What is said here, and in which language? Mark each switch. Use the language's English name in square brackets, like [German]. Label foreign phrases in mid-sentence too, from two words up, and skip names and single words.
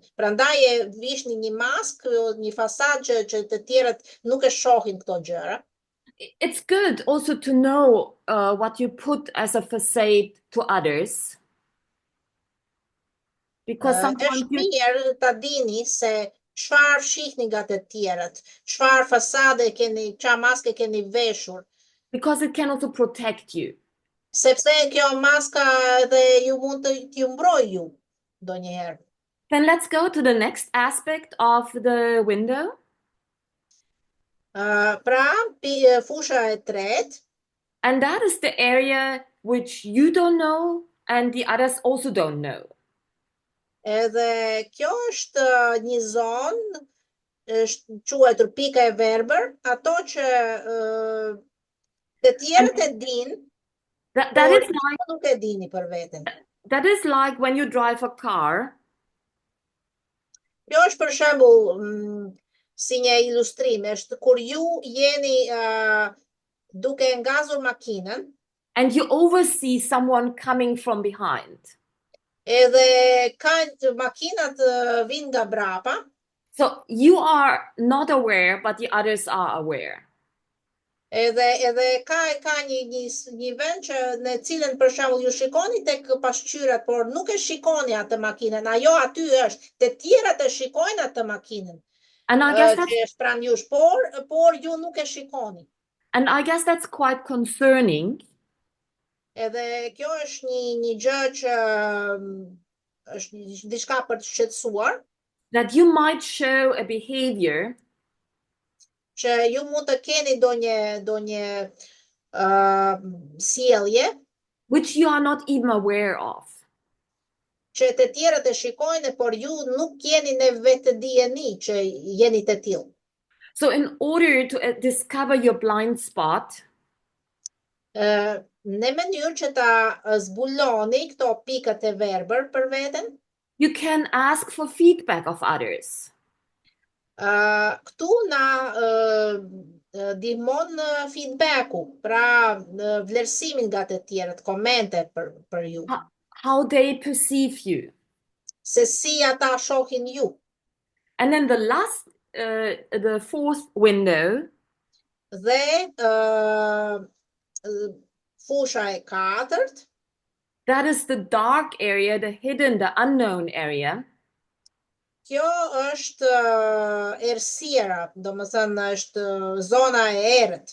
[Albanian] Prandaj e vishni një maskë, një fasadë që të tjerët nuk e shohin këto gjëra. [English] It's good also to know what you put as a facade to others. Because sometimes [Albanian] Është mirë ta dini se çfarë shihni nga të tjerët, çfarë fasade keni, çfarë maske keni veshur. [English] Because it can also protect you. [Albanian] Sepse kjo maska dhe ju mund të ju mbroj ju ndonjëherë. [English] Then let's go to the next aspect of the window. [Albanian] Fusha e tretë, [English] And that is the area which you don't know and the others also don't know. [Albanian] edhe kjo është një zonë, është quajtur pika e verbër, ato që të tjerët e dinë, [English] That [Albanian] por [English] is like [Albanian] nuk e dini për veten. [English] that is like when you drive a car. [Albanian] Kjo është për shembull si një ilustrim, është kur ju jeni duke ngazur makinën, [English] And you oversee someone coming from behind. [Albanian] edhe makinat vinë nga brapa, [English] So you are not aware, but the others are aware. [Albanian] edhe ka një vend që në cilën për shembull ju shikoni tek pasqyrat, por nuk e shikoni atë makinën, ajo aty është, të tjerat e shikojnë atë makinën. [English] And I guess [Albanian] Që është pranë jush, por ju nuk e shikoni. [English] and I guess that's quite concerning. [Albanian] Edhe kjo është një gjë që është diçka për të shqetësuar, [English] That you might show a behavior [Albanian] që ju mund të keni ndonjë sjellje [English] which you are not even aware of. [Albanian] që të tjerët e shikojnë, por ju nuk jeni në vetë dijeni që jeni të tillë. [English] So in order to discover your blind spot, [Albanian] Në mënyrë që ta zbuloni këto pikat e verbër për veten, [English] you can ask for feedback of others. [Albanian] këtu na ndihmon feedbacku, pra vlerësimin nga të tjerët, komente për ju. [English] How they perceive you. [Albanian] Se si ata shohin ju. [English] And then the fourth window, [Albanian] Dhe fusha e katërt, [English] that is the dark area, the hidden, the unknown area. [Albanian] kjo është errësira, domethënë është zona e errët.